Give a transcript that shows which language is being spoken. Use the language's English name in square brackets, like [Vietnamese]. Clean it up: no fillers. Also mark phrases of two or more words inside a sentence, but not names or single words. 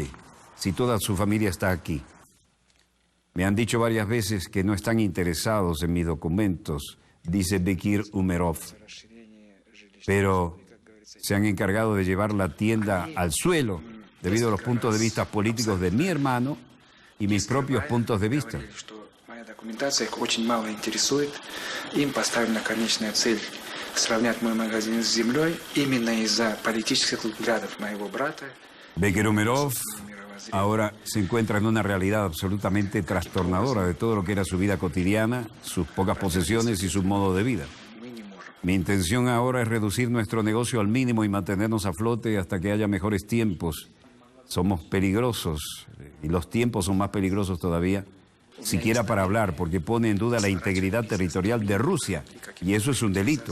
[Spanish] Si toda su familia está aquí. Me han dicho varias veces que no están interesados en mis documentos, dice Bekir Umerov. Pero se han encargado de llevar la tienda al suelo debido a los puntos de vista políticos de mi hermano y mis propios puntos de vista. [Russian] Моя документация их очень мало интересует. Им поставлена конечная цель сравнять мой магазин с землей именно из-за политических взглядов моего брата. [Spanish] Bekerumerov ahora se encuentra en una realidad absolutamente trastornadora de todo lo que era su vida cotidiana, sus pocas posesiones y su modo de vida. Mi intención ahora es reducir nuestro negocio al mínimo y mantenernos a flote hasta que haya mejores tiempos. Somos peligrosos y los tiempos son más peligrosos todavía, siquiera para hablar, porque pone en duda la integridad territorial de Rusia y eso es un delito.